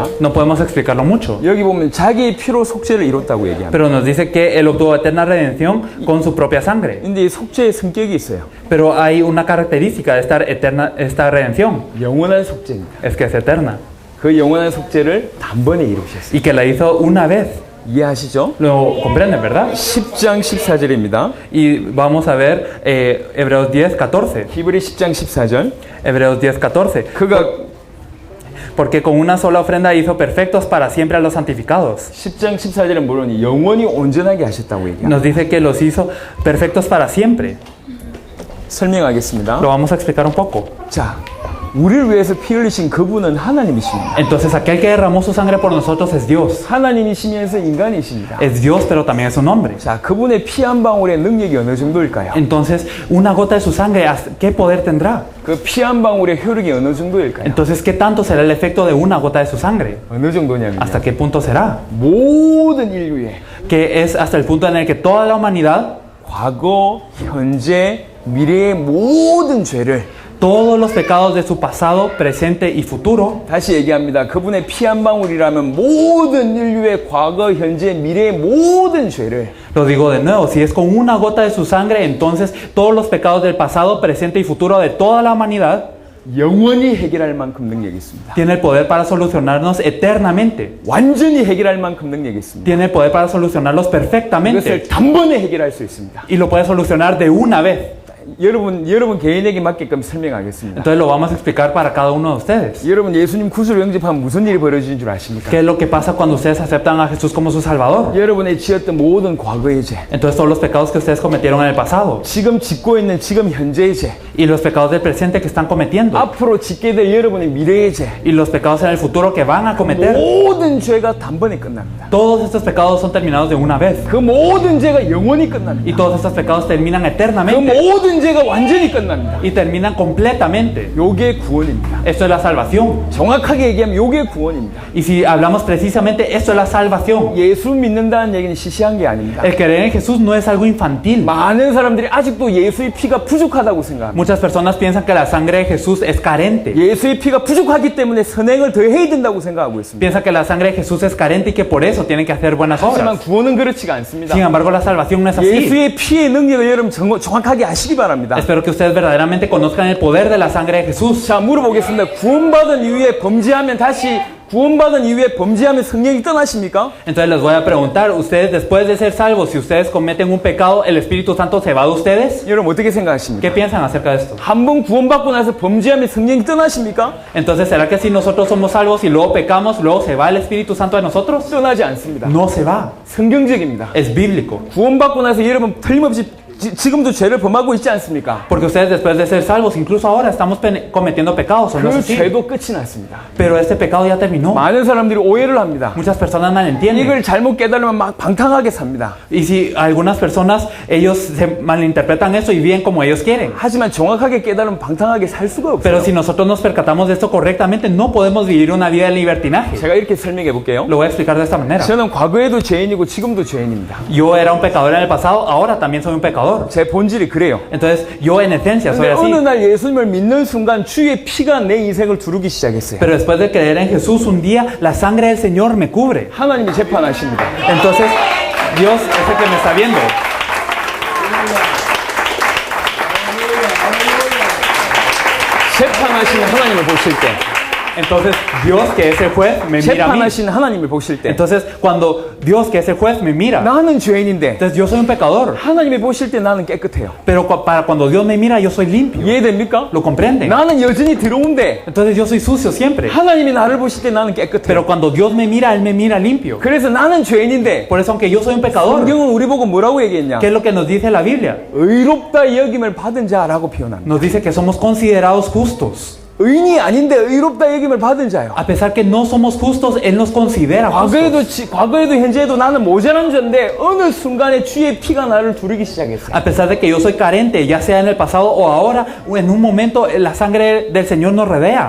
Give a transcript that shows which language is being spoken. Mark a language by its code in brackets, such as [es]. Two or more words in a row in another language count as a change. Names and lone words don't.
[es] No podemos explicarlo mucho, [ko] 여기 보면 자기의 피로 속죄를 이뤘다고 얘기합니다. [es] pero nos dice que él obtuvo eterna redención con su propia sangre. [ko] 근데 이 속죄의 성격이 있어요. [es] Pero hay una característica de esta redención, [ko] 영원한 속죄입니다. [es] es que es eterna, [ko] 그 영원한 속죄를 단번에 이루셨어요. [es] y que la hizo una vez. [ko] 이해하시죠? [es] Lo comprenden, ¿verdad? [ko] 10장 14절입니다. [es] Y vamos a ver Hebreos 10:14. [ko] 히브리 10장 14절. [es] Hebreos 10:14. [ko] 그가 [es] Porque con una sola ofrenda hizo perfectos para siempre a los santificados. [ko] 10장 14절은 물론 영원히 온전하게 하셨다고 얘기합니다. [es] Nos dice que los hizo perfectos para siempre. [ko] 설명하겠습니다. [es] Lo vamos a explicar un poco. [ko] 자, 우리를 위해서 피 흘리신 그분은 하나님이십니다. [es] Entonces aquel que derramó su sangre por nosotros es Dios. [ko] 하나님이시면서 인간이십니다. [es] Es Dios, pero también es un hombre. [ko] 자, 그분의 피 한 방울의 능력이 어느 정도일까요? [es] Entonces, una gota de su sangre, ¿qué poder tendrá? [ko] 그 피 한 방울의 효력이 어느 정도일까요? [es] Entonces, ¿qué tanto será el efecto de una gota de su sangre? [ko] 어느 정도냐면요. [es] ¿Hasta qué punto será? [ko] 모든 인류의 [es] Que es hasta el punto en el que toda la humanidad, [ko] 과거, 현재, 미래의 모든 죄를 [es] todos los pecados de su pasado, presente y futuro, [ko] 다시 얘기합니다. 그분의 피 한 방울이라면 모든 인류의 과거, 현재, 미래의 모든 죄를 [es] lo digo de nuevo, si es con una gota de su sangre, entonces todos los pecados del pasado, presente y futuro de toda la humanidad [ko] 영원히 해결할 만큼 능력이 있습니다. [es] tiene el poder para solucionarnos eternamente. [ko] 완전히 해결할 만큼 능력이 있습니다. [es] Tiene el poder para solucionarlos perfectamente. [ko] 이것을 단번에 해결할 수 있습니다. [es] Y lo puede solucionar de una vez. [ko] 여러분 개인에게 맞게끔 설명하겠습니다. [es] Entonces lo vamos a explicar para cada uno de ustedes. [ko] 여러분 예수님 구주로 영접하면 무슨 일이 벌어지는 줄 아십니까? [es] ¿Qué es lo que pasa cuando ustedes aceptan a Jesús como su Salvador? [ko] 여러분의 지었던 모든 과거의 죄, [es] Entonces todos los pecados que ustedes cometieron en el pasado [ko] 지금 짓고 있는 지금 현재의 죄, [es] y los pecados del presente que están cometiendo [ko] 앞으로 짓게 될 여러분의 미래의 죄, [es] y los pecados en el futuro que van a cometer, [ko] 모든 죄가 단번에 끝납니다. [es] todos estos pecados son terminados de una vez [ko] 그 모든 죄가 영원히 끝납니다. [es] y todos estos pecados terminan [ko] 그 [es] eternamente [ko] 모든 죄가 완전히 끝납니다. [es] y terminan completamente. [ko] 요게 구원입니다. [es] Esto es la salvación. [ko] 정확하게 얘기하면 요게 구원입니다. [es] Y si hablamos precisamente, esto es la salvación. [ko] 예수 믿는다는 얘기는 시시한 게 아닙니다. [es] El creer en Jesús no es algo infantil. [ko] 많은 사람들이 아직도 예수의 피가 부족하다고 생각합니다. [es] Muchas personas piensan que la sangre de Jesús es carente. [ko] 예수의 피가 부족하기 때문에 선행을 더 해야 된다고 생각하고 있습니다. [es] Piensan que la sangre de Jesús es carente y que por eso tienen que hacer buenas [ko] 하지만 [es] obras. [ko] 구원은 그렇지가 않습니다. [es] Sin embargo, la salvación no es así. [ko] 예수의 피의 능력을 여러분 정확하게 아시기 바랍니다. [es] Espero que ustedes verdaderamente conozcan el poder de la sangre de Jesús. [ko] 자, 물어보겠습니다. 구원받은 이후에 범죄하면 성령이 떠나십니까? [es] Entonces les voy a preguntar, ustedes después de ser salvos, si ustedes cometen un pecado, ¿el Espíritu Santo se va de ustedes? [ko] 여러분 어떻게 생각하십니까? [es] ¿Qué piensan acerca de esto? [ko] 한 번 구원받고 나서 범죄하면 성령이 떠나십니까? [es] Entonces, ¿será que si nosotros somos salvos y luego pecamos, luego se va el Espíritu Santo de nosotros? [ko] 떠나지 않습니다. [es] No se va. [ko] 성경적입니다. [es] Es bíblico. [ko] 구원받고 나서 여러분 틀림없이 지금도 죄를 범하고 있지 않습니까? [es] Porque ustedes después de ser salvos, incluso ahora estamos cometiendo pecados, ¿o no es [ko] 그 [es] así? [ko] 죄도 끝이 났습니다. [es] Pero este pecado ya terminó. [ko] 많은 사람들이 오해를 합니다. [es] Muchas personas no entienden. [ko] 이걸 잘못 깨달으면 막 방탕하게 삽니다. [es] Y si algunas personas, ellos se malinterpretan eso y viven como ellos quieren. [ko] 하지만 정확하게 깨달으면 방탕하게 살 수가 없어요. [es] Pero si nosotros nos percatamos de esto correctamente, no podemos vivir una vida de libertinaje. [ko] 제가 이렇게 설명해 볼게요. [es] Lo voy a explicar de esta manera. [ko] 저는 과거에도 죄인이고 지금도 죄인입니다. [es] Yo era un pecador en el pasado, ahora también soy un pecador. [ko] 제 본질이 그래요. [es] Entonces, yo en esencia soy [ko] 근데 [es] así. [ko] 어느 날 예수님을 믿는 순간 주의 피가 내 인생을 두르기 시작했어요. [es] Pero después de creer en Jesús, un día la sangre del Señor me cubre. [ko] 하나님이 재판하십니다. [es] Entonces, Dios es el que me está viendo. [ko] 재판하시는 하나님을 보실 때, [es] Entonces, Dios que es el juez me mira a mí. [ko] 재판하시는 하나님을 보실 때, [es] Entonces, cuando Dios que es el juez me mira, [ko] 나는 죄인인데 [es] entonces yo soy un pecador. [ko] 하나님이 보실 때 나는 깨끗해요. [es] Pero para cuando Dios me mira, yo soy limpio. [ko] 이해됩니까? [es] ¿Lo comprenden? [ko] 나는 여전히 더러운데 [es] Entonces yo soy sucio siempre. [ko] 하나님이 나를 보실 때 나는 깨끗해요. [es] Pero cuando Dios me mira, Él me mira limpio. [ko] 그래서 나는 죄인인데 [es] Por eso, aunque yo soy un pecador, [ko] 성경은 우리 보고 뭐라고 얘기했냐? [es] ¿qué es lo que nos dice la Biblia? [ko] 의롭다 여김을 받은 자라고 표현합니다. [es] Nos dice que somos considerados justos. [ko] 의인이 아닌데 의롭다 여김을 받은 자요. [es] A pesar que no somos justos, Él nos considera justos. [ko] 과거에도 현재에도 나는 모자란 자인데 어느 순간에 주의 피가 나를 두르기 시작했어요. [es] A pesar de que yo soy carente, ya sea en el pasado o ahora, o en un momento la sangre del Señor nos rodea.